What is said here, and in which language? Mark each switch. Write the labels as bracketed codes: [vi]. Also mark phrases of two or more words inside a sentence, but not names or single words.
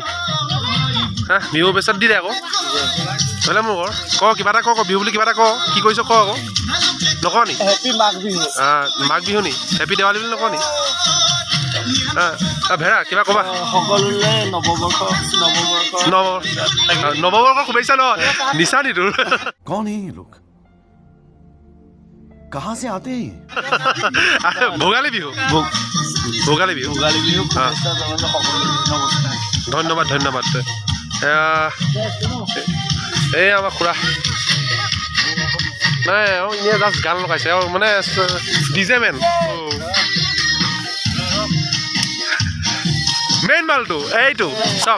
[as] হা, বিহু শুভেচ্ছা দি দে আকৌ, নহ'লে মোৰ ঘৰ ক কিবা এটা ক বিহু বুলি কিবা এটা ক, কি কৰিছ ক আকৌ, নকওঁ নি? হেপী মাঘ বিহু। মাঘ বিহু নি? হেপী দেৱালী বুলি নকওঁ নি? ভেড়া কিবা ক'বা? সকলোলৈ নৱবৰ্ষৰ শুভেচ্ছা নহয়, নিচা নি তোৰ? [hi] कौन है ये लोग? कहाँ से आते हैं? [as] ভোগালী বিহু, ভোগালী বিহু। ধন্যবাদ ধন্যবাদ। এই আমাৰ খুৰা নাই, আৰু এনেই জাষ্ট গান লগাইছে, আৰু মানে ডিজে মেইন মালটো এইটো চব।